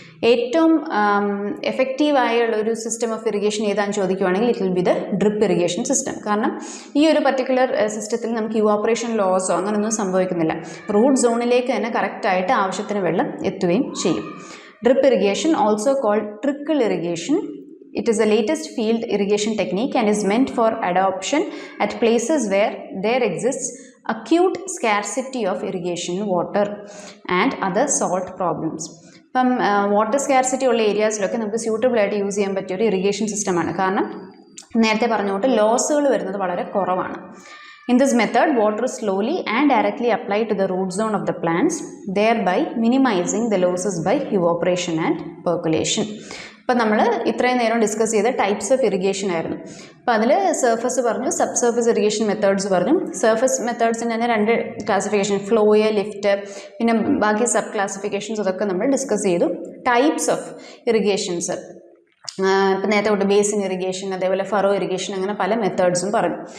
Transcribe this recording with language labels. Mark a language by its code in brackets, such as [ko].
[ml] ഏറ്റവും എഫക്റ്റീവായുള്ള ഒരു system of irrigation ഏതാണെന്ന് ചോദിക്കുവാണെങ്കിൽ [en] It will be the drip irrigation system. [ml] കാരണം ഈ ഒരു പർട്ടിക്കുലർ സിസ്റ്റത്തിൽ നമുക്ക് ഇവാപ്പറേഷൻ ലോസോ അങ്ങനെയൊന്നും സംഭവിക്കുന്നില്ല. റൂട്ട് സോണിലേക്ക് തന്നെ കറക്റ്റായിട്ട് ആവശ്യത്തിന് വെള്ളം എത്തുകയും ചെയ്യും. [en] Drip irrigation, also called trickle irrigation. It is the latest field irrigation technique and is meant for adoption at places where there exists acute scarcity of irrigation water and other salt problems. [ml] ഇപ്പം water scarcity ഉള്ള ഏരിയാസിലൊക്കെ നമുക്ക് suitable ആയിട്ട് use ചെയ്യാൻ പറ്റിയ ഒരു irrigation സിസ്റ്റമാണ്. കാരണം നേരത്തെ പറഞ്ഞുകൊണ്ട് ലോസുകൾ വരുന്നത് വളരെ കുറവാണ്. [en] In this method, water is slowly and directly applied to the root zone of the plants, thereby minimizing the losses by evaporation and percolation. [ml] അപ്പോൾ നമ്മൾ ഇത്രയും നേരം ഡിസ്കസ് ചെയ്ത ടൈപ്സ് ഓഫ് ഇറിഗേഷൻ ആയിരുന്നു. അപ്പോൾ അതിൽ സർഫസ് പറഞ്ഞു, സബ് സർഫസ് ഇറിഗേഷൻ മെത്തേഡ്സ് പറഞ്ഞു. സർഫസ് മെത്തേഡ്സിന് തന്നെ 2 ക്ലാസിഫിക്കേഷൻ, ഫ്ലോയ്, ലിഫ്റ്റ്, പിന്നെ ബാക്കി സബ് ക്ലാസിഫിക്കേഷൻസ് അതൊക്കെ നമ്മൾ ഡിസ്കസ് ചെയ്തു. ടൈപ്സ് ഓഫ് ഇറിഗേഷൻസ് ഇപ്പം നേരത്തെ തൊട്ട് ബേസിൻ ഇറിഗേഷൻ, അതേപോലെ ഫറോ ഇറിഗേഷൻ, അങ്ങനെ പല മെത്തേഡ്സും പറഞ്ഞു.